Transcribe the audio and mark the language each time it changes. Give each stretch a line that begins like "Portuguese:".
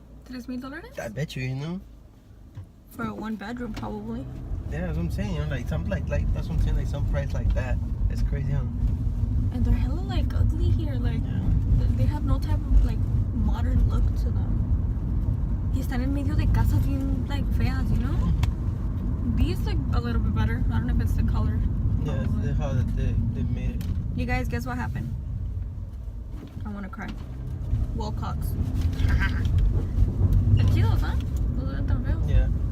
English: $3,000? I bet you, you know. For a 1-bedroom, probably. Yeah, that's what I'm saying. You know, like some like that's what I'm saying. Like some price like that. It's crazy, huh? And they're hella like ugly here. Like they have no type of like modern look to them.
Spanish: Y están en medio de casas bien like feas,
English: you know. These look a little bit better. I don't know if it's the color. Yeah, it's how they made it. You guys, guess what happened? I want to cry. Wilcox. They're cute, huh? Those aren't
Spanish: tan feos.
English: Yeah.